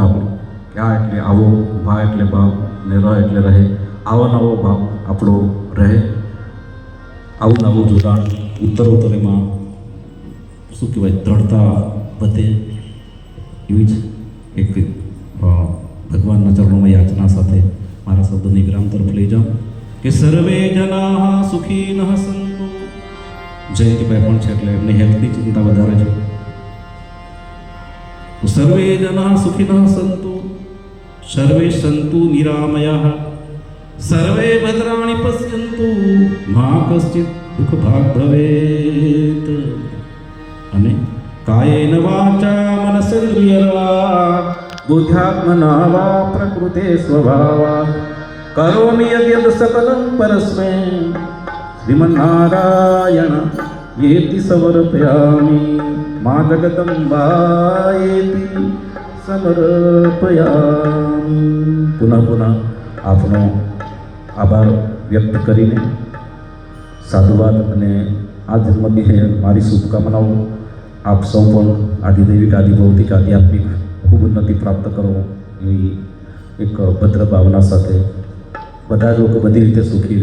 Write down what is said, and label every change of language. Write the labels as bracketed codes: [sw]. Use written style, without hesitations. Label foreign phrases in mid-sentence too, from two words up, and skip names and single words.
[gu] આપણે કે આ એટલે આવો ભા એટલે ભાવ ને ર એટલે રહે આવો નવો ભાવ આપણો રહે આવું નવું જોડાણ ઉત્તરોત્તર એમાં શું કહેવાય દ્રઢતા વધે એવી જ એક ભગવાનના ચરણોમાં યાચના સાથે મારા શબ્દોની વિરામ તરફ લઈ જાઉં કે [sa] સર્વે જના સુખી ન સંતુ [gu] જયંતિભાઈ પણ છે એટલે એમની હેલ્થની ચિંતા વધારે છે [sa] સર્વે જના સુખિનઃ સંતુ સર્વે સંતુ નિરામયા સર્વે ભદ્રાણી પશ્યંતુ મા કશ્ચિત દુઃખ ભાગ ભવેત અને કાયેન વાચા મનસેન્દ્રિયર્વા બુદ્ધ્યાત્મના વા પ્રકૃતે સ્વભાવા કરોમિ યદ્ સકલં પરસ્મૈ શ્રીમન્નારાયણ येति समर्पयामि मां जगदम्बायेति समर्पयामि पुनः [gu] આપનો આભાર વ્યક્ત કરીને સાધુવાદ અને આ જન્મદિને મારી શુભકામનાઓ આપ સૌ પણ આધિદૈવિક આધિભૌતિક આધ્યાત્મિક ખૂબ ઉન્નતિ પ્રાપ્ત કરો એવી એક ભદ્ર ભાવના સાથે બધા જ લોકો બધી રીતે સુખી